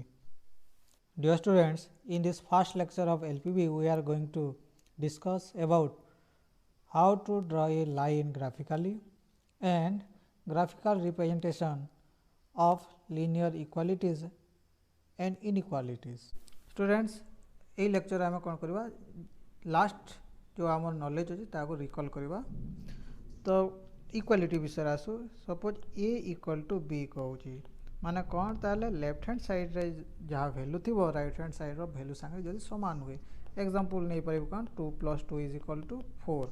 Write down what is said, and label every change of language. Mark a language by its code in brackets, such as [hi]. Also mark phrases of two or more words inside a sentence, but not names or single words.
[en] Dear students, in this first lecture of LPP we are going to discuss about how to draw a line graphically and graphical representation of linear equalities and inequalities. [or] Students, এই lecture ଆମେ କ'ଣ କରିବା, ଲାଷ୍ଟ ଯେଉଁ ଆମର ନଲେଜ ଅଛି ତାକୁ ରିକଲ୍ କରିବା। ତ ଇକ୍ୱାଲିଟି ବିଷୟରେ ଆସୁ। [en] suppose A equal to B [or] କହୁଛି, ମାନେ କ'ଣ, ତାହେଲେ [en] left hand sideରେ [or] ଯାହା ଭ୍ୟାଲୁ ଥିବ [en] right hand sideର [or] ଭ୍ୟାଲୁ ସାଙ୍ଗେ ଯଦି ସମାନ ହୁଏ। ଏକ୍ଜାମ୍ପଲ୍ ନେଇପାରିବୁ କ'ଣ, 2 + 2 = 4।